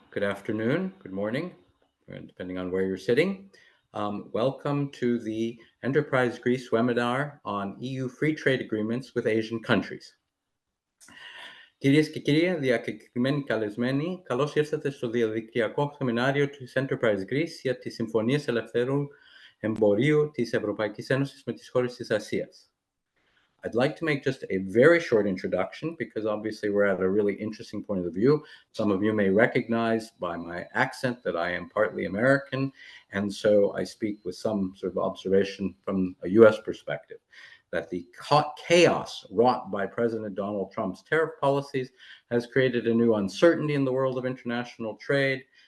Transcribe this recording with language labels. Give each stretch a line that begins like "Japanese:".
English: Good afternoon, good morning, depending on where you're sitting. Welcome to the Enterprise Greece webinar on EU free trade agreements with Asian countries.
Greek: Κυρίες και κύριοι, διακεκριμένοι καλεσμένοι, καλώς ήρθατε στο διαδικτυακό σεμινάριο της Enterprise Greece για τις Συμφωνίες Ελευθέρου Εμπορίου της Ευρωπαϊκής Ένωσης με τις χώρες της Ασίας.
English: I'd like to make just a very short introduction because obviously we're at a really interesting point of view. Some of you may recognize by my accent that I am partly American, and so I speak with some sort of observation from a US perspective, that the chaos wrought by President Donald Trump's tariff policies has created a new uncertainty in the world of international trade.